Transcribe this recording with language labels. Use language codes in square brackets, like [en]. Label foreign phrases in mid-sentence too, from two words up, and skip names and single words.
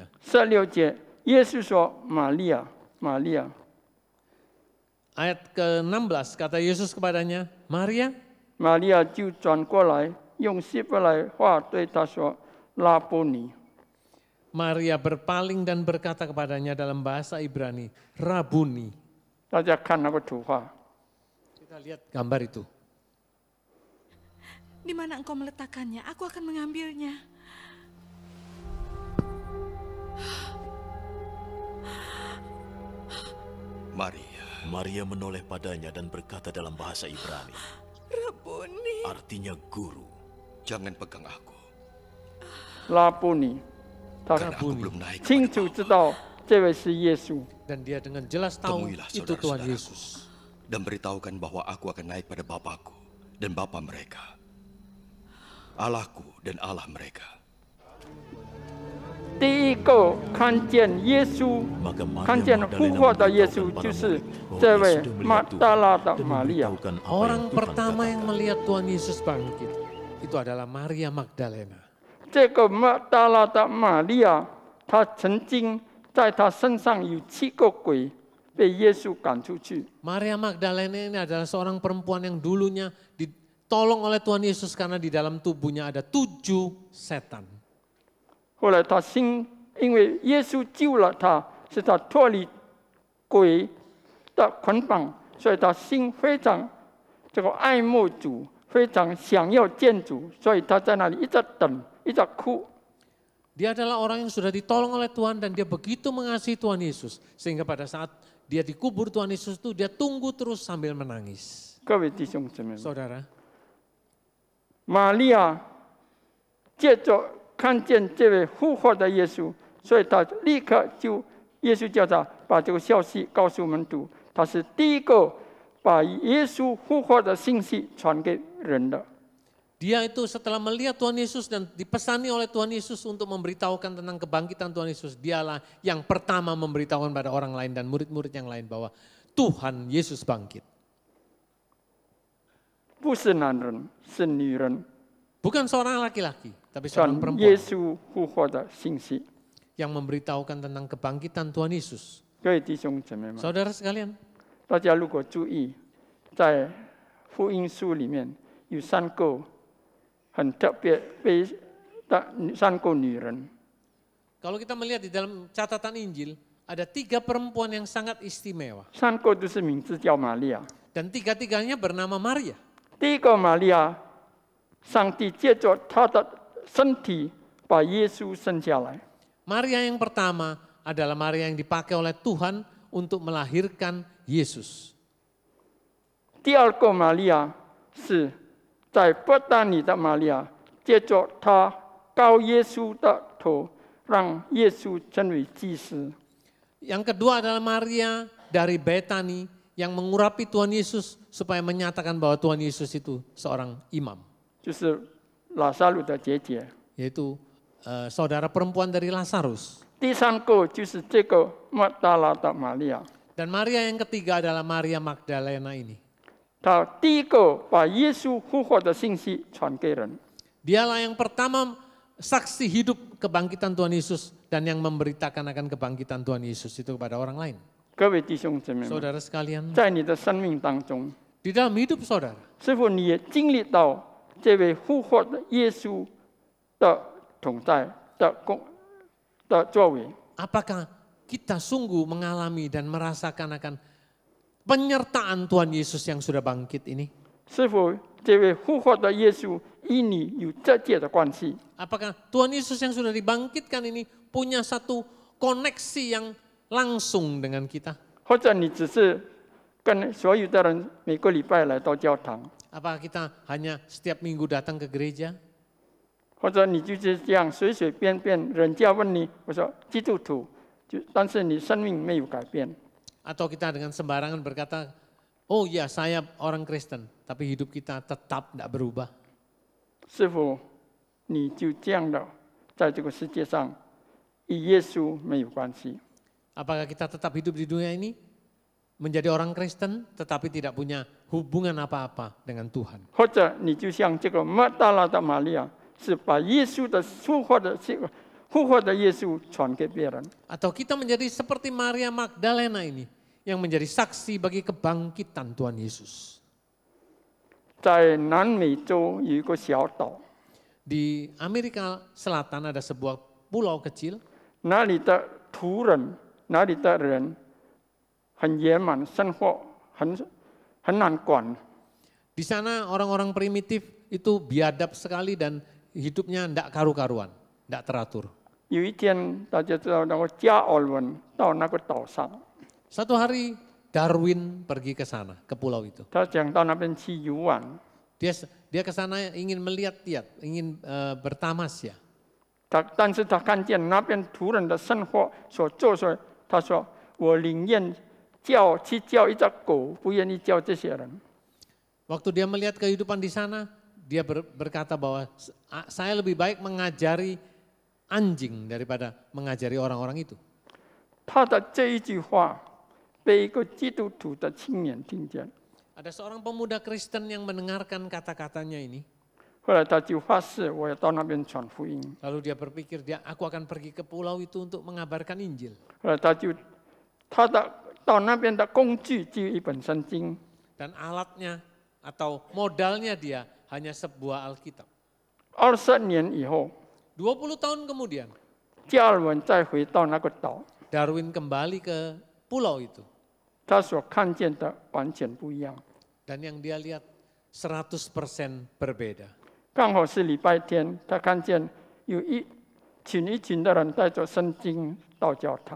[zh] 16 节，耶稣说：“玛利亚，玛利亚。” [id] Ayat ke-16, kata Yesus kepadanya, "Maria." [zh] 玛利亚就转过来，用希伯来话对他说：“拉波尼。” [id] Maria berpaling dan berkata kepadanya dalam bahasa Ibrani, "Rabuni." [zh] 大家看那个图画， [id] Kita lihat gambar itu. Di mana engkau meletakkannya? Aku akan mengambilnya. Maria menoleh padanya dan berkata dalam bahasa Ibrani, Rabuni. artinya guru. Jangan pegang aku, [zh] 拉波尼，他 [id] karena aku belum naik [zh] 清 [id] kepada [zh] 楚知 [id] Bapa. [zh] 道这位是耶稣。 [id] Dan dia dengan jelas tahu Temuilah itu Tuhan saudara-saudaraku Yesus. dan beritahukan bahwa aku akan naik pada Bapakku dan Bapa mereka, Allahku dan Allah mereka. [zh] 第一个看见耶稣， [id] Maka Maria [zh] 看见复 [id] Magdalena [zh] 活的耶 [id] memberitahukan [zh] 稣， [id] para [zh] 就是 [id] murid bahwa [zh] 这 [id] dia [zh] 位 [id] sudah [zh] 马 [id] melihat [zh] 大 [id] Tuhan [zh] 拉的 [id] dan [zh] 玛利亚。 [id] memberitahukan apa Orang yang Tuhan pertama yang katakan. melihat Tuhan Yesus bangkit, itu adalah Maria Magdalena. [zh] 这个马大拉的玛利亚，她曾经在她身上有7个鬼，被耶稣赶出去。 [id] Maria Magdalena ini adalah seorang perempuan yang dulunya ditolong oleh Tuhan Yesus karena di dalam tubuhnya ada 7 setan. [zh] 后来她因为耶稣救了她，使她脱离鬼的捆绑，所以她心非常爱慕主，非常想要见主，所以她在那里一直等，一直哭。 [id] Dia adalah orang yang sudah ditolong oleh Tuhan dan dia begitu mengasihi Tuhan Yesus. Sehingga pada saat dia dikubur Tuhan Yesus itu dia tunggu terus sambil menangis. [zh] 各位弟兄姊妹们， [id] Saudara, [zh] 玛利亚借着看见这位复活的耶稣， 所以他立刻就耶稣叫他把这个消息告诉门徒，他是第一个把耶稣复活的信息传给人的。 [id] Dia itu setelah melihat Tuhan Yesus dan dipesani oleh Tuhan Yesus untuk memberitahukan tentang kebangkitan Tuhan Yesus, dialah yang pertama memberitahukan pada orang lain dan murid-murid yang lain bahwa Tuhan Yesus bangkit. [zh] 不是男人，是女人 [id] Bukan seorang laki-laki, tapi [zh] 传 [id] seorang [zh] 耶 [id] perempuan [zh] 稣复活的信息。 [id] yang memberitahukan tentang kebangkitan Tuhan Yesus. [zh] 各位弟兄姊妹们， [id] Saudara sekalian, [zh] 大家如果注意，在福音书里面有3个很特别的3个女人。 [id] kalau kita melihat di dalam catatan Injil, ada 3 perempuan yang sangat istimewa. [zh] 3 个都是名字叫玛利亚。 [id] Dan 3-3-nya bernama Maria. [zh] 第一个玛利亚，上帝借着她的身体把耶稣生下来。 [id] Maria yang pertama adalah Maria yang dipakai oleh Tuhan untuk melahirkan Yesus. [zh] 第二个玛利亚是在伯大尼的玛利亚，借着她膏耶稣的头，让耶稣成为祭司。 [id] Yang kedua adalah Maria dari Betani yang mengurapi Tuhan Yesus supaya menyatakan bahwa Tuhan Yesus itu seorang imam. [zh] 就是拉萨路的姐姐。 [id] Yaitu saudara perempuan dari Lazarus. [zh] 第3个就是这个抹大拉的玛利亚， [id] Dan Maria yang ketiga adalah Maria Magdalena ini. [zh] 她第一个把耶稣复活的信息传给人。 [id] Dialah yang pertama saksi hidup kebangkitan Tuhan Yesus dan yang memberitakan akan kebangkitan Tuhan Yesus itu kepada orang lain. [zh] 各位弟兄姊妹们， [id] Saudara sekalian, [zh] 在你的生命当中， [id] di dalam hidup saudara, [zh] 是否你也经历到这位复活的耶稣的同在的作为？ [id] apakah kita sungguh mengalami dan merasakan akan penyertaan Tuhan Yesus yang sudah bangkit ini? [zh] 是否这位复活的耶稣与你有直接的关系？ [id] Apakah Tuhan Yesus yang sudah dibangkitkan ini punya satu koneksi yang langsung dengan kita? [zh] 或者你只是跟所有的人每个礼拜来到教堂？ [id] Apakah kita hanya setiap minggu datang ke gereja? [zh] 或者你就是这样随随便便，人家问你，我说基督徒，但是你生命没有改变。 [id] Atau kita dengan sembarangan berkata, oh ya saya orang Kristen, tapi hidup kita tetap tidak berubah. [zh] 是否你就这样的在这个世界上与耶稣没有关系？ [id] Apakah kita tetap hidup di dunia ini menjadi orang Kristen tetapi tidak punya hubungan apa-apa dengan Tuhan? [zh] 或者你就像这个抹大拉的玛利亚，是把耶稣的复活的耶稣传给别人？ [id] Atau kita menjadi seperti Maria Magdalena ini yang menjadi saksi bagi kebangkitan Tuhan Yesus. [zh] 在南美洲有一个小岛， [id] Di Amerika Selatan ada sebuah pulau kecil, [zh] 那里的土人，那里的人很野蛮，生活很难管。 [id] di sana orang-orang primitif itu biadab sekali dan hidupnya tidak karu-karuan, tidak teratur. [zh] 有一天，大家知道那个加尔文到那个岛上， [id] Satu hari Darwin pergi ke sana, ke pulau itu. [zh] 他想到那边去游玩， [id] Dia ke sana ingin melihat-lihat, ingin bertamasya. [zh] 但是他看见那边土人的生活所做所，他说：“我宁愿去叫一只狗，不愿意叫这些人。” [id] Waktu dia melihat kehidupan di sana, dia berkata bahwa saya lebih baik mengajari anjing daripada mengajari orang-orang itu. [zh] 他的这一句话被一个基督徒的青年听见， [id] Ada seorang pemuda Kristen yang mendengarkan kata-katanya ini. [zh] 后来他就发誓，我要到那边传福音。 [id] Lalu dia berpikir, aku akan pergi ke pulau itu untuk mengabarkan Injil. [zh] 后来他到那边的工具就一本圣经， [id] Dan alatnya atau modalnya dia hanya sebuah Alkitab. [zh] 20 年以后， [id] 20 tahun kemudian, [zh] 加尔文再回到那个岛， [id] Darwin kembali ke pulau itu. [zh] 他所看见的完全不一样。 [id] Dan yang dia lihat 100% berbeda. [zh] 刚好是礼拜天，他看见有一群的人带着圣经到教堂。